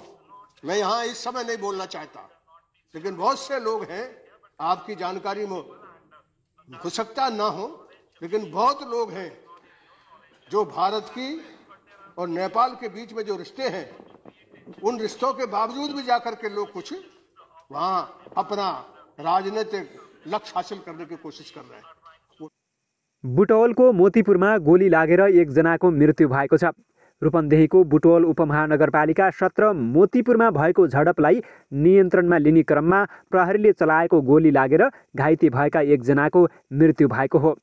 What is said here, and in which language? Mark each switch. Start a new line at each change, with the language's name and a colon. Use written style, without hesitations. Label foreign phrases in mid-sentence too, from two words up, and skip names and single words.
Hindi: मैं यहाँ इस समय नहीं बोलना चाहता, लेकिन बहुत से लोग हैं, आपकी जानकारी में हो सकता ना हो, लेकिन बहुत लोग हैं जो भारत की और नेपाल के बीच में जो रिश्ते हैं, उन रिश्तों के बावजूद भी जाकर के लोग कुछ वहां अपना राजनीतिक लक्ष्य हासिल करने की कोशिश कर रहे हैं।
Nepali: बुटवलको मोतीपुरमा गोली लागेर एकजनाको मृत्यु भएको छ। रूपन्देहीको बुटवल उपमहानगरपालिका 17 मोतीपुरमा भएको झडपलाई नियन्त्रणमा लिने क्रममा प्रहरीले चलाएको गोली लागेर घाइते भएका एकजनाको मृत्यु भएको हो।